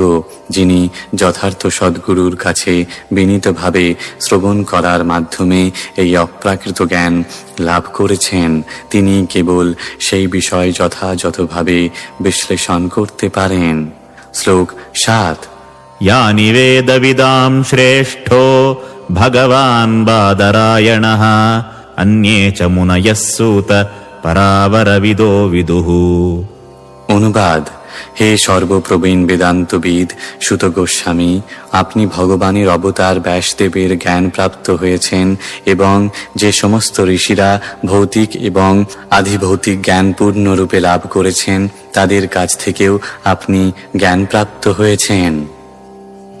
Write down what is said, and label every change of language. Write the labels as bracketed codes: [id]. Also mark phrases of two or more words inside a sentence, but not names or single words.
[bn] যিনি যথার্থ সদ্গুরুর কাছে বিনীতভাবে শ্রবণ করার মাধ্যমে এই অপ্রাকৃত জ্ঞান লাভ করেছেন, তিনি কেবল সেই বিষয় যথাযথভাবে বিশ্লেষণ করতে পারেন। শ্লোক 7। [sa] यानि वेदविदां श्रेष्ठो भगवान् बादरायणः अन्ये च मुनयः सूत परावरविदो विदुः। [bn] অনুবাদ। হে সর্বপ্রবীণ বেদান্তবিদ সুত গোস্বামী, আপনি ভগবানের অবতার ব্যাসদেবের জ্ঞান প্রাপ্ত হয়েছেন এবং যে সমস্ত ঋষিরা ভৌতিক এবং আধিভৌতিক জ্ঞান পূর্ণরূপে লাভ করেছেন তাদের কাছ থেকেও আপনি জ্ঞান প্রাপ্ত হয়েছেন।